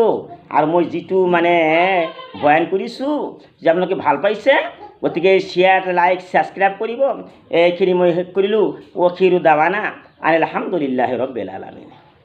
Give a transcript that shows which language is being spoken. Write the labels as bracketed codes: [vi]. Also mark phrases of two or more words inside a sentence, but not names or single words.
[as] আৰু মই যিটো মানে বয়ান কৰিছোঁ যে আপোনালোকে ভাল পাইছে, গতিকে [en] share like subscribe [as] কৰিব। এইখিনি মই শেষ কৰিলোঁ। [ar] آخر دعوانا الحمد لله رب العالمين.